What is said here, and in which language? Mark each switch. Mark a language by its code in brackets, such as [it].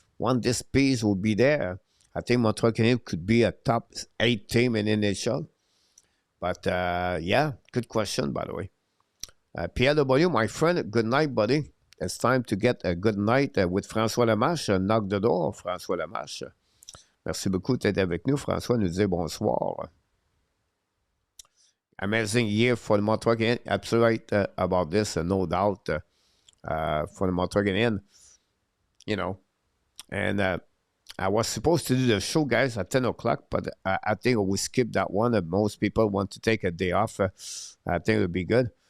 [en] Once this piece will be there, I think Montreal Canadiens could be a top 8 team in NHL. But yeah, good question, by the way. Pierre W, my friend, good night, buddy. It's time to get a good night with François Lamarche. Knock the door, François Lamarche. [fr] Merci beaucoup d'être avec nous. François nous dit bonsoir. [en] Amazing year for the Montreal Canadiens. Absolutely right about this, no doubt. For the Montreal Canadiens, and I was supposed to do the show, guys, at 10 o'clock, but I think we skipped that one. Most people want to take a day off. I think it would be good.